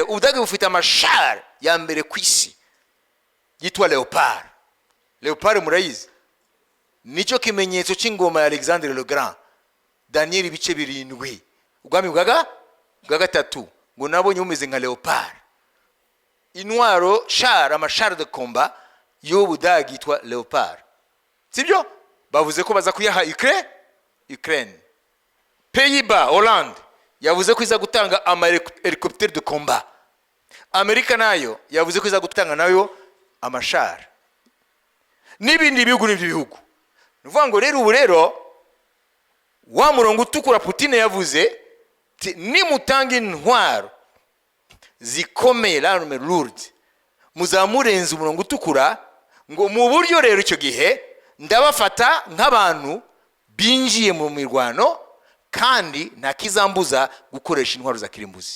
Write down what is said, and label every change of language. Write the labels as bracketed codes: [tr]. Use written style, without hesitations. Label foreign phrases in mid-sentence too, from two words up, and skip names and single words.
[rw] Ubudagi bufite amashari ya mbere ku isi yitwa Leopard. Leopard murayizi, nicyo kimenyetso cy'ingoma ya Alexandre le Grand, Daniel ibice 7, ubwami bwa gatatu ngo nabonye bumeze nka Leopard. Intwaro amashari [fr] de combat [rw] y'Ubudagi yitwa Leopard, sibyo? Bavuze ko baza kuyaha Ukraine. Pays-Bas, Hollande yavuze ko iza gutanga helicopter [fr] de combat. [rw] Amerika nayo yavuze ko iza gutanga nayo amashari. N'ibindi bihugu. Nuvuga ngo rero ubu rero wa murongo utukura Putin yavuze nimutanga intwaro zikomeye [fr] l'arme lourde [rw] muzamurenza umurongo utukura, ngo mu buryo rero icyo gihe ndabafata nk'abantu binjiye mu mirwano kandi nta kizambuza gukoresha intwaro za kirimbuzi.